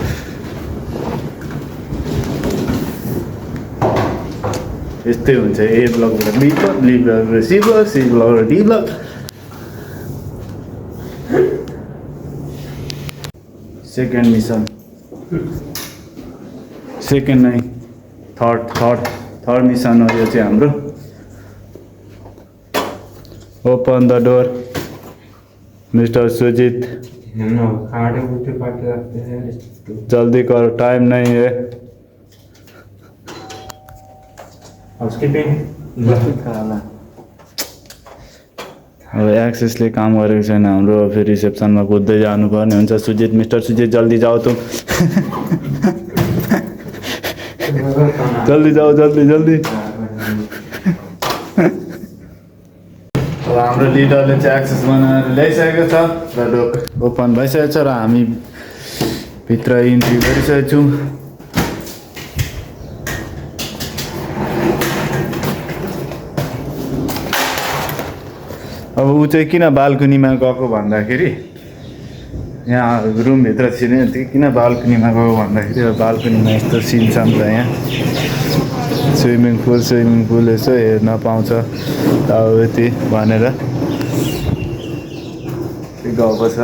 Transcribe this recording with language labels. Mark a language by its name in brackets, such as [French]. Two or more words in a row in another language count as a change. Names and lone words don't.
[Nepali] यस्तै हुन्छ, ए ब्लकबाट बी ब्लक, बी ब्लकबाट सी ब्लक, सी ब्लकबाट डी ब्लक। [English] second mission, [Nepali] सेकेन्ड नै [English] third mission [Nepali] हो यो चाहिँ हाम्रो। [English] open the door [Hindi] मिस्टर सुजित, जल्दी करो, टाइम नहीं है। अब एक्सेसले काम गरेको छैन हाम्रो, फेरि रिसेप्सनमा कुद्दै जानुपर्ने हुन्छ। सुजित, मिस्टर सुजित जल्दी जाओ तुम। जल्दी जाओ, जल्दी जल्दी। [Nepali] अब हाम्रो लिडरले चाहिँ एक्सेस बनाएर ल्याइसकेको छ र ढोक ओपन भइसकेको छ र हामी भित्र इन्ट्री गरिसकेको छौँ। अब ऊ चाहिँ किन बाल्कनीमा गएको भन्दाखेरि, यहाँ रुमभित्र छिर्ने किन बाल्कनीमा गएको भन्दाखेरि, अब बाल्कनीमा यस्तो सिन छ नि त, यहाँ [English] swimming pool [Nepali] यसो हेर्न पाउँछ अब यति भनेर गएको छ।